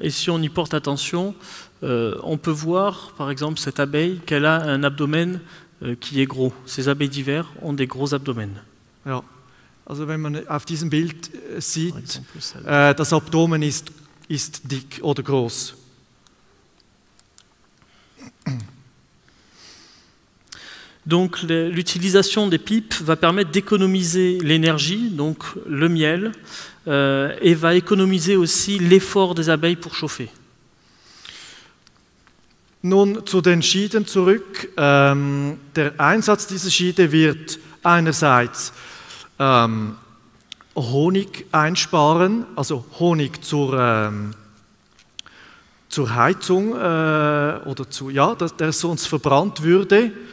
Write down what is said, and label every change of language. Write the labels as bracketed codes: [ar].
[fr] Et si on y porte attention, on peut voir, par exemple, cette abeille, qu'elle a un abdomen qui est gros. Ces abeilles d'hiver ont des gros abdomens. [de] Ja. Also wenn man auf diesem Bild sieht, das Abdomen ist dick oder groß. [fr] Donc l'utilisation des pipes va permettre d'économiser l'énergie, donc le miel, et va économiser aussi l'effort des abeilles pour chauffer. [de] Nun zu den Schieden zurück. Der Einsatz dieser Schiede wird einerseits Honig einsparen, also Honig zur Heizung oder der sonst verbrannt würde.